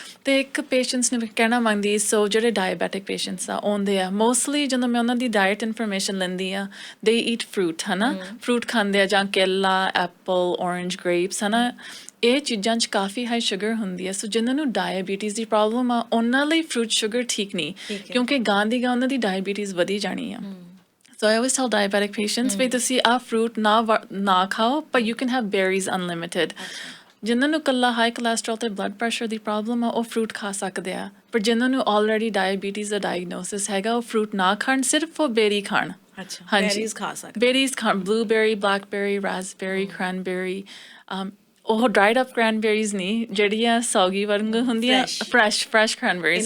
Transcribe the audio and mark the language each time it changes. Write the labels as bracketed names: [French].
[Punjabi] ਤੇ ਇੱਕ ਪੇਸ਼ੈਂਟਸ ਨੂੰ ਕਹਿਣਾ ਮੰਗਦੀ, ਸੋ ਜਿਹੜੇ ਡਾਇਬੈਟਿਕ ਪੇਸ਼ੈਂਟਸ ਆ ਆਉਂਦੇ ਆ, ਮੋਸਟਲੀ ਜਦੋਂ ਮੈਂ ਉਹਨਾਂ ਦੀ ਡਾਇਟ ਇਨਫੋਰਮੇਸ਼ਨ ਲੈਂਦੀ ਆ, [English] they eat fruit, [Punjabi] ਹੈ ਨਾ। ਫਰੂਟ ਖਾਂਦੇ ਆ, ਜਾਂ ਕੇਲਾ, ਐਪਲ, ਔਰੰਜ, ਗ੍ਰੇਪਸ, ਹੈ ਨਾ। ਇਹ ਚੀਜ਼ਾਂ 'ਚ ਕਾਫੀ ਹਾਈ ਸ਼ੂਗਰ ਹੁੰਦੀ ਹੈ। ਸੋ ਜਿਨ੍ਹਾਂ ਨੂੰ ਡਾਇਬੀਟੀਜ਼ ਦੀ ਪ੍ਰੋਬਲਮ ਆ ਉਹਨਾਂ ਲਈ ਫਰੂਟ ਸ਼ੂਗਰ ਠੀਕ ਨਹੀਂ, ਕਿਉਂਕਿ ਗਾਂ ਦੀ ਗਾਂ ਉਹਨਾਂ ਦੀ ਡਾਇਬੀਟੀਜ਼ ਵਧੀ ਜਾਣੀ ਆ। [English] So I always tell diabetic patients, [Punjabi] ਵੀ ਤੁਸੀਂ ਆਹ ਫਰੂਟ ਨਾ ਖਾਓ, [English] but you can have berries unlimited. [Punjabi] ਜਿਨ੍ਹਾਂ ਨੂੰ ਇਕੱਲਾ ਹਾਈ ਕੋਲੈਸਟਰੋਲ ਤੇ ਬਲੱਡ ਪ੍ਰੈਸ਼ਰ ਦੀ ਪ੍ਰੋਬਲਮ ਆ ਉਹ ਫਰੂਟ ਖਾ ਸਕਦੇ ਆ, ਪਰ ਜਿਨ੍ਹਾਂ ਨੂੰ ਆਲਰੇਡੀ ਡਾਇਬੀਟੀਜ਼ ਦਾ ਡਾਇਗਨੋਸਿਸ ਹੈਗਾ ਉਹ ਫਰੂਟ ਨਾ ਖਾਣ, ਸਿਰਫ ਉਹ ਬੇਰੀ ਖਾਣ। ਹਾਂਜੀ, ਬੇਰੀਜ਼ ਖਾ ਸਕਦੇ, ਬੇਰੀਜ਼ ਖਾਣ, ਬਲੂਬੇਰੀ, ਬਲੈਕਬੇਰੀ, ਰਾਸਬੇਰੀ, ਕ੍ਰੈਨਬੇਰੀ। ਉਹ ਡਰਾਈਡ ਅਪ ਕ੍ਰੈਨਬੇਰੀਜ਼ ਨਹੀਂ, ਜਿਹੜੀਆਂ ਸੌਗੀ ਵਾਂਗ ਹੁੰਦੀਆਂ, ਫਰੈਸ਼ ਕ੍ਰੈਨਬੇਰੀਜ਼।